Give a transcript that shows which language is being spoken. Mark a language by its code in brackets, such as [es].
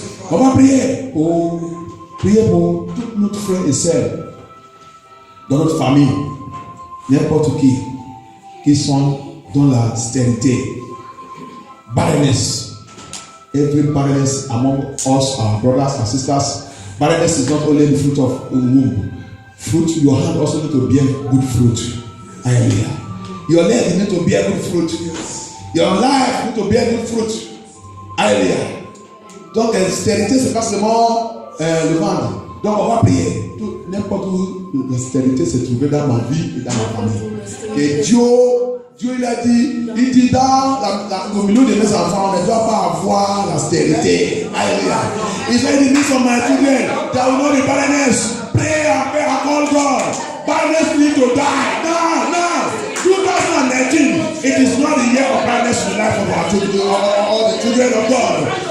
[fr] On va prier pour tous nos frères et sœurs dans notre famille, n'importe qui sont dans la stérilité. [en] Barrenness. Every barrenness among us, our brothers and sisters. Barrenness is not only the fruit of womb. Fruit, your hand also need to bear good fruit. Hallelujah. Your leg need to bear good fruit. Your life need to bear good fruit. Hallelujah. [fr] Donc, la stérilité, c'est pas seulement le ventre. Donc, on va prier. N'importe où la stérilité s'est trouvée dans ma vie et dans ma famille. Que Dieu il a dit, au milieu de mes enfants, on ne doit pas avoir la stérilité. Alléluia. Il dit, [en] these are my children, there will not be barrenness. Pray and pray and call God. Barrenness need to die. No. 2019, it is not the year of barrenness in the life of our children, or the children of God.